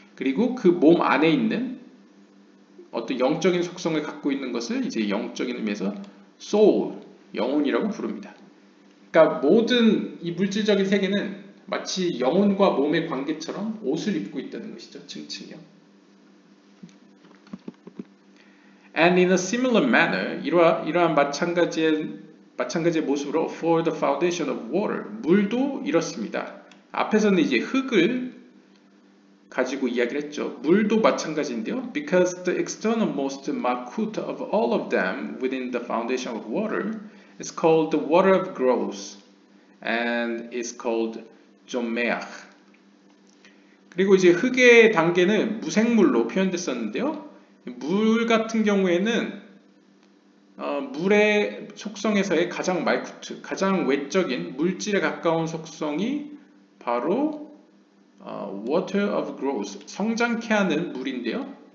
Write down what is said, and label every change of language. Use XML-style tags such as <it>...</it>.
<ko>그리고 그 몸 안에 있는 어떤 영적인 속성을 갖고 있는 것을 이제 영적인 의미에서 soul, 영혼이라고 부릅니다. 그러니까 모든 이 물질적인 세계는 마치 영혼과 몸의 관계처럼 옷을 입고 있다는 것이죠. 층층이요.</ko> <en>And in a similar manner,</en> <ko>이러한 마찬가지의 모습으로</ko> <en>for the foundation of water,</en> <ko>물도 이렇습니다. 앞에서는 이제 흙을 가지고 이야기를 했죠. 물도 마찬가지인데요.</ko> <en>Because the externalmost makut of all of them within the foundation of water is called the water of growth and is called 조메ach.</en> <ko>그리고 이제 흙의 단계는 무생물로 표현됐었는데요. 물 같은 경우에는 물의 속성에서의 가장 말쿠트, 가장 외적인 물질에 가까운 속성이 바로</ko> <en>water of growth,</en> <ko>성장케 하는 물인데요.</ko>